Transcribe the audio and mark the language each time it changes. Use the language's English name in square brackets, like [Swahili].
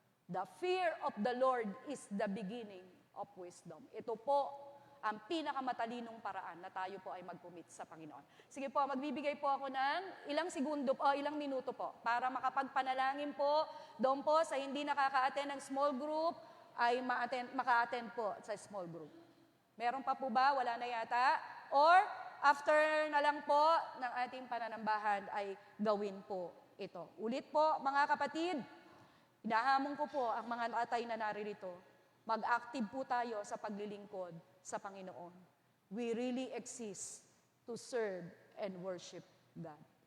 [English] The fear of the Lord is the beginning of wisdom. [Filipino] Ito po ang pinakamatalinong paraan na tayo po ay mag-commit sa Panginoon. Sige po, magbibigay po ako ng ilang segundo o ilang minuto po para makapagpanalangin po doon po sa hindi nakaka-attend ng small group ay maka-attend po sa small group. Meron pa po ba? Wala na yata? Or after na lang po ng ating pananambahan ay gawin po ito. Ulit po mga kapatid, hinahamon ko po ang mga tatay na naririto. Mag-active po tayo sa paglilingkod sa Panginoon. [English] We really exist to serve and worship God.